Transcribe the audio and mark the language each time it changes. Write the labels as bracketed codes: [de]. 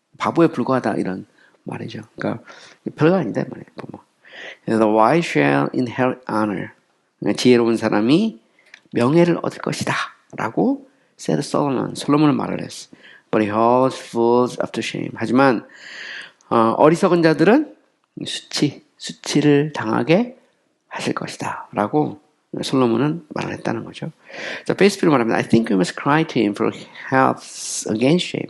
[ko] 바보에 불과하다 이런 말이죠. 그러니까 별거 아니다 이 말이에요. [en] The wise shall inherit honor. [ko] 지혜로운 사람이 명예를 얻을 것이다. 라고 said 솔로몬은 말을 했어. [en] But he holds fools up to shame. [ko] 하지만 어리석은 자들은 수치를 당하게 하실 것이다. 라고 솔로몬은 말을 했다는 거죠. 자, 베이스피로 말하면 [en] I think we must cry to him for help against shame.